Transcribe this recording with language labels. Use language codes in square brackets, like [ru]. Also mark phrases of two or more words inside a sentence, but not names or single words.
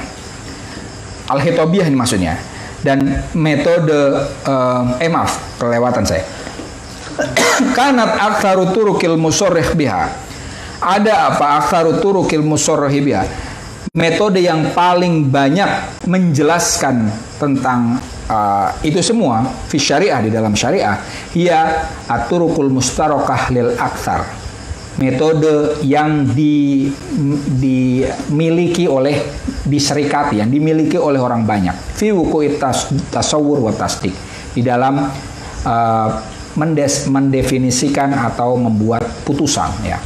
[id] Al-Hitobiyah ini maksudnya. Dan metode kelewatan saya. [ar] كانت أكثر طرق المصرح بها. [id] Ada apa [ar] أكثر طرق المصرح بها? [id] Metode yang paling banyak menjelaskan tentang itu semua [ar] في الشريعة, [id] di dalam syariah, [ar] هي الطرق المشتركة للأكثر. [id] Metode yang dimiliki oleh diserikati, yang dimiliki oleh orang banyak. [ar] في وقوع التصور والتصديق, [id] di dalam mendefinisikan atau membuat putusan, ya.